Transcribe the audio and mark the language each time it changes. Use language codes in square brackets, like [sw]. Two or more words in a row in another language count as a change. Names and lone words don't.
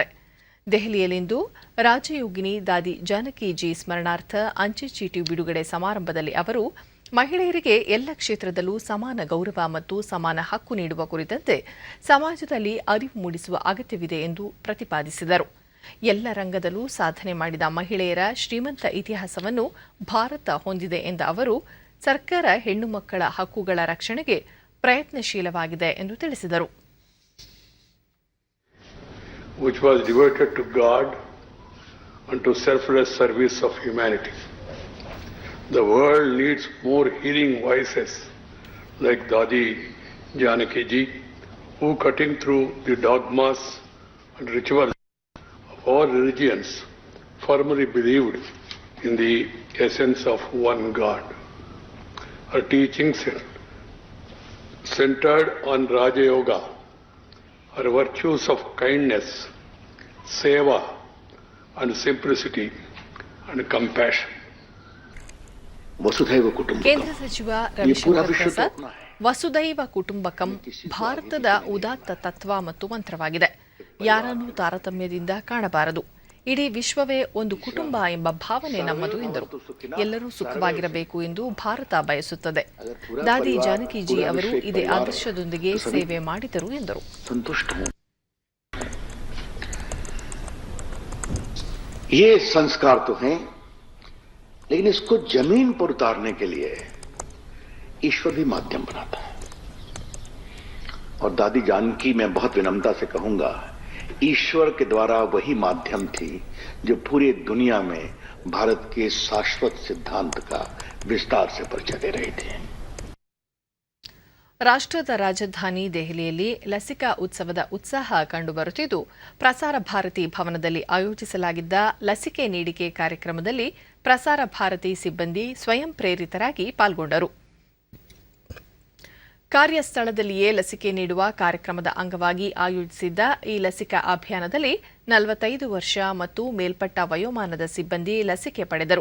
[kn] ದೆಹಲಿಯಲ್ಲಿಂದು ರಾಜಯೋಗಿನಿ ದಾದಿ ಜಾನಕಿಜಿ ಸ್ಮರಣಾರ್ಥ ಅಂಚೆ ಚೀಟಿ ಬಿಡುಗಡೆ ಸಮಾರಂಭದಲ್ಲಿ ಅವರು ಮಹಿಳೆಯರಿಗೆ ಎಲ್ಲ ಕ್ಷೇತ್ರದಲ್ಲೂ ಸಮಾನ ಗೌರವ ಮತ್ತು ಸಮಾನ ಹಕ್ಕು ನೀಡುವ ಕುರಿತಂತೆ ಸಮಾಜದಲ್ಲಿ ಅರಿವು ಮೂಡಿಸುವ ಅಗತ್ಯವಿದೆ ಎಂದು ಪ್ರತಿಪಾದಿಸಿದರು. ಎಲ್ಲ ರಂಗದಲ್ಲೂ ಸಾಧನೆ ಮಾಡಿದ ಮಹಿಳೆಯರ ಶ್ರೀಮಂತ ಇತಿಹಾಸವನ್ನು ಭಾರತ ಹೊಂದಿದೆ ಎಂದ ಅವರು, ಸರ್ಕಾರ ಹೆಣ್ಣು ಮಕ್ಕಳ ಹಕ್ಕುಗಳ ರಕ್ಷಣೆಗೆ ಪ್ರಯತ್ನಶೀಲವಾಗಿದೆ ಎಂದು ತಿಳಿಸಿದರು. [en] Which was devoted to God and to selfless service of humanity. The world needs more healing voices like Dadi Janaki Ji, who, cutting through the dogmas and rituals of all religions, firmly believed in the essence of one God. Her teachings centered on Raja Yoga, her virtues of kindness, seva and simplicity and compassion. [kn] ಕೇಂದ್ರ ಸಚಿವ ರವಿಶಂಕರ್ ಪ್ರಸಾದ್, ವಸುದೈವ ಕುಟುಂಬಕಂ ಭಾರತದ ಉದಾತ್ತ ತತ್ವ ಮತ್ತು ಮಂತ್ರವಾಗಿದೆ. ಯಾರನ್ನೂ ತಾರತಮ್ಯದಿಂದ ಕಾಣಬಾರದು. ಇಡೀ ವಿಶ್ವವೇ ಒಂದು ಕುಟುಂಬ ಎಂಬ ಭಾವನೆ ನಮ್ಮದು ಎಂದರು. ಎಲ್ಲರೂ ಸುಖವಾಗಿರಬೇಕು ಎಂದು ಭಾರತ ಬಯಸುತ್ತದೆ. ದಾದಿ ಜಾನಕಿಜಿ ಅವರು ಇದೇ ಆದರ್ಶದೊಂದಿಗೆ ಸೇವೆ ಮಾಡಿದರು ಎಂದರು. [hi] ये संस्कार तो हैं, लेकिन इसको जमीन पर उतारने के लिए ईश्वर भी माध्यम बनाता है. और दादी जानकी, मैं बहुत विनम्रता से कहूंगा, ईश्वर के द्वारा वही माध्यम थी जो पूरी दुनिया में भारत के शाश्वत सिद्धांत का विस्तार से परिचय दे रही थी. [kn] ರಾಷ್ಟ್ರದ ರಾಜಧಾನಿ ದೆಹಲಿಯಲ್ಲಿ ಲಸಿಕಾ ಉತ್ಸವದ ಉತ್ಸಾಹ ಕಂಡುಬರುತ್ತಿದ್ದು, ಪ್ರಸಾರ ಭಾರತಿ ಭವನದಲ್ಲಿ ಆಯೋಜಿಸಲಾಗಿದ್ದ ಲಸಿಕೆ ನೀಡಿಕೆ ಕಾರ್ಯಕ್ರಮದಲ್ಲಿ ಪ್ರಸಾರ ಭಾರತಿ ಸಿಬ್ಬಂದಿ ಸ್ವಯಂ ಪ್ರೇರಿತರಾಗಿ ಪಾಲ್ಗೊಂಡರು. ಕಾರ್ಯಸ್ಥಳದಲ್ಲಿಯೇ ಲಸಿಕೆ ನೀಡುವ ಕಾರ್ಯಕ್ರಮದ ಅಂಗವಾಗಿ ಆಯೋಜಿಸಿದ್ದ ಈ ಲಸಿಕಾ ಅಭಿಯಾನದಲ್ಲಿ 45 ವರ್ಷ ಮತ್ತು ಮೇಲ್ಪಟ್ಟ ವಯೋಮಾನದ ಸಿಬ್ಬಂದಿ ಲಸಿಕೆ ಪಡೆದರು.